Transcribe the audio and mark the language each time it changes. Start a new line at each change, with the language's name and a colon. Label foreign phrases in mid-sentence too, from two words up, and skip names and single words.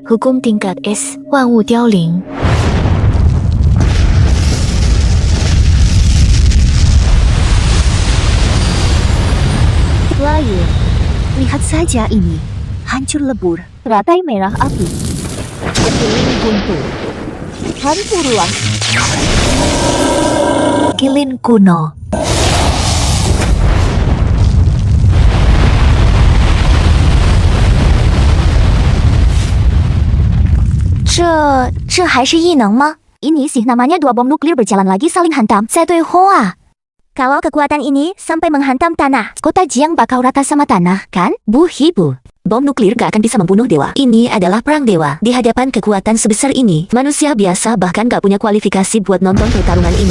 Indonesian: Hukum tingkat S. Wan Wu Diaoling. Layu. Lihat saja ini. Hancur lebur. Teratai merah api. Kilin guntur. Hantu ruang. Kilin kuno.
Chinese: Ce还是异能吗?
Indonesian: Ini sih namanya dua bom nuklir berjalan lagi saling hantam. Sedoi hoa. Kalau kekuatan ini sampai menghantam tanah, kota Jiang bakal rata sama tanah, kan? Buhibu. Bom nuklir gak akan bisa membunuh dewa. Ini adalah perang dewa. Di hadapan kekuatan sebesar ini, manusia biasa bahkan gak punya kualifikasi buat nonton pertarungan ini.